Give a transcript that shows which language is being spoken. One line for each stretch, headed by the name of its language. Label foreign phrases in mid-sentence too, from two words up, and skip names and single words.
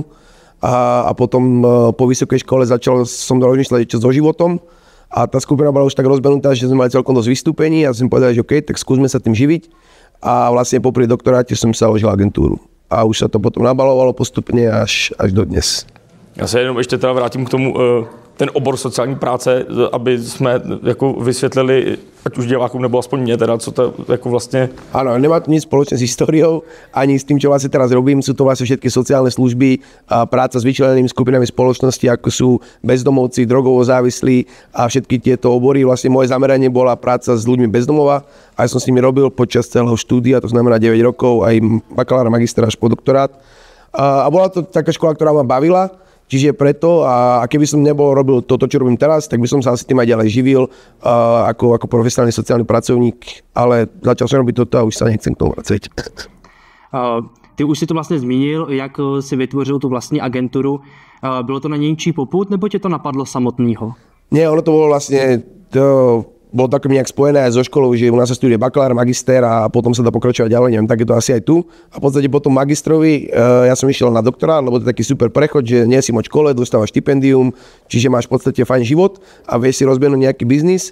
Slovak: A potom po vysokej škole začal som rozmýšľať čo so životom a tá skupina bola už tak rozbenutá, že sme mali celkom dosť vystúpení a som povedal, že OK, tak skúsme sa tým živiť a vlastne popri doktoráte som sa založil agentúru a už sa to potom nabalovalo postupne až do dnes.
Czech: Já se jenom ještě teda vrátím k tomu, ten obor sociální práce, aby jsme jako vysvětlili, ať už divákům nebo aspoň mě teda, co to jako vlastně...
Slovak: Áno, nemá to nič spoločné s históriou, ani s tým, čo vlastne teraz robím. Sú to vlastne všetky sociálne služby a práca s vyčlenenými skupinami spoločnosti, ako sú bezdomovci, drogovo závislí a všetky tieto obory. Vlastne moje zameranie bola práca s ľuďmi bez domova a ja som s nimi robil počas celého štúdia, to znamená 9 rokov, aj bakalára, magistra až po doktorát. A bola to taká škola, ktorá ma bavila. Čiže preto, a keby som robil toto, čo robím teraz, tak by som sa asi tým aj ďalej živil ako profesionálny sociálny pracovník, ale začal som robiť toto a už sa nechcem k tomu vracať.
Czech: Ty už si to vlastně zmínil, jak si vytvořil tu vlastní agenturu. Bylo to na nějčí popud, nebo tě to napadlo samotného?
Slovak: Nie, ono to bolo vlastne... Bolo tak nejak spojené aj so školou, že u nás sa studuje bakalár, magister a potom sa dá pokračovať ďalej, neviem, tak je to asi aj tu. A v podstate potom magistrovi ja som išiel na doktorát, lebo to je taký super prechod, že nie si moc škole, dostávaš štipendium, čiže máš v podstate fajn život a vieš si rozbehnúť nejaký biznis.